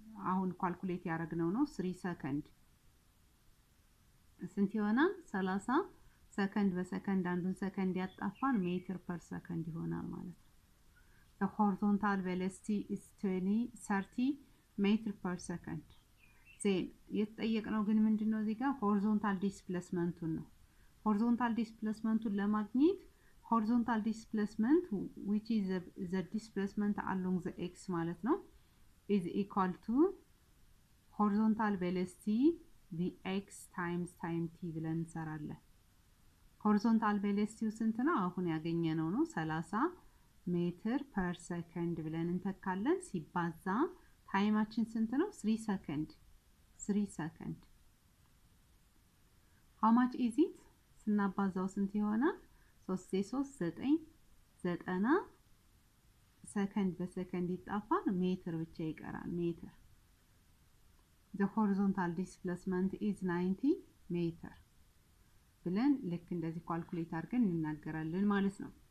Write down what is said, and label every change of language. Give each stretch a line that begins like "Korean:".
Amharic: አሁን ካልኩሌት ያደረግነው ነው 3 ሰከንድ ስንት ይሆናል? 30 ሰከንድ በሰከንድ አንዱን ሰከንድ ያጣፋን ሜትር ፐር ሰከንድ ይሆናል ማለት ነው።
English: the horizontal velocity is 30 meter per second. then
Amharic: የተጠየቅነው ግን ምንድነው እዚህ ጋር
English: horizontal displacementን ነው። horizontal displacementን ለማግኘት horizontal displacement which is the displacement along the x ማለት ነው is equal to horizontal velocity vx times time t
Amharic: ብለን እንሰራለን።
English: horizontal velocity
Amharic: ስንት ነው? አሁን ያገኘነው ነው 30 ሜትር ፐር ሰከንድ ብለን እንተካለን። ሲባዛ ታይማችን ስንት ነው?
English: 3 ሰከንድ 3 ሰከንድ how much is it?
Amharic: ስናባዛው ስንት ይሆናል? 3 3 9 90 ሰከንድ በሰከንድ ይጣፋል ሜትር ብቻ ይቀራል ሜትር።
English: the horizontal displacement is 90 meter
Amharic: ብለን ልክ እንደዚህ ካልኩሌት አድርገን እንናገራለን ማለት ነው።